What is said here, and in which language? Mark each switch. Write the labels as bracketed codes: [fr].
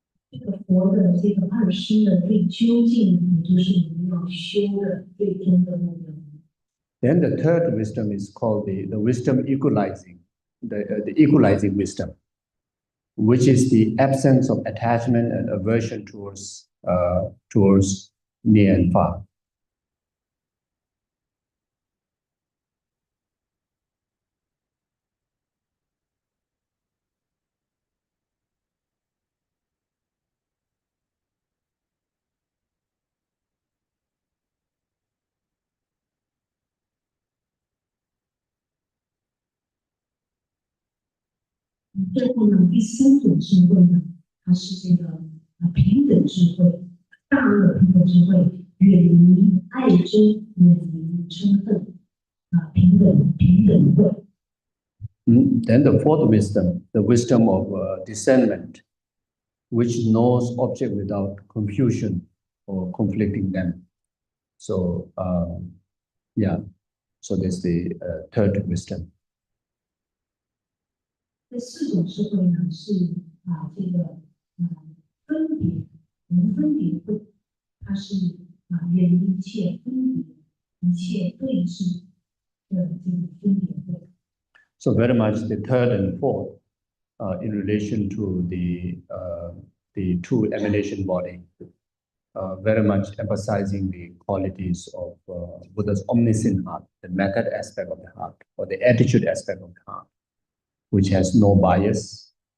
[zh] 这个佛的这个二身的最究竟，也就是我们要修的最终的目标。 [en] Then the third wisdom is called the wisdom equalizing, the equalizing wisdom, which is the absence of attachment and aversion towards near and far. [zh] 最后呢，第三种智慧呢，它是这个平等智慧、大乐平等智慧，远离爱憎，远离称恨平等会。 [en] Then the fourth wisdom, the wisdom of discernment, which knows object without confusion or conflicting them. So yeah, so that's the third wisdom. [zh] 这四种智慧呢，是这个分别无分别慧，它是远离一切分别、一切对峙的这个分别慧。 [en] So very much the third and fourth in relation to the two emanation body, very much emphasizing the qualities of Buddha's omniscient heart, the method aspect of the heart, or the attitude aspect of the heart, which has no bias,